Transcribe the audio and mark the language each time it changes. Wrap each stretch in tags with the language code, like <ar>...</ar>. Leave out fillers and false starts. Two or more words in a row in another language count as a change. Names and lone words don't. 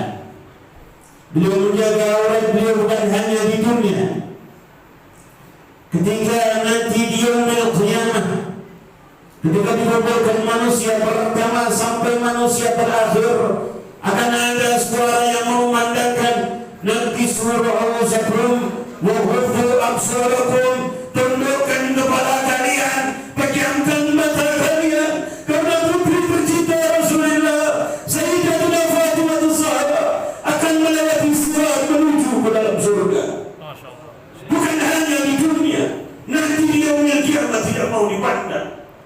<id>Beliau menjaga aurat beliau bukan hanya di dunia. Ketika nanti di</id> <ar>يوم القيامة,</ar> <id>ketika dikumpulkan manusia pertama sampai manusia terakhir, akan ada suara yang memandangkan, nanti suara Allah sebelum</id> <ar>وغضوا أبصاركم,</ar> <id>tundukkan kepala kalian, pejamkan mata kalian, karena putri tercinta Rasulullah Sayyidatuna Fatimah Zahra akan melewati sirat menuju ke dalam surga. Bukan hanya di dunia, nanti di</id> <ar>يوم القيامة</ar> <id>tidak mau dipandang.</id>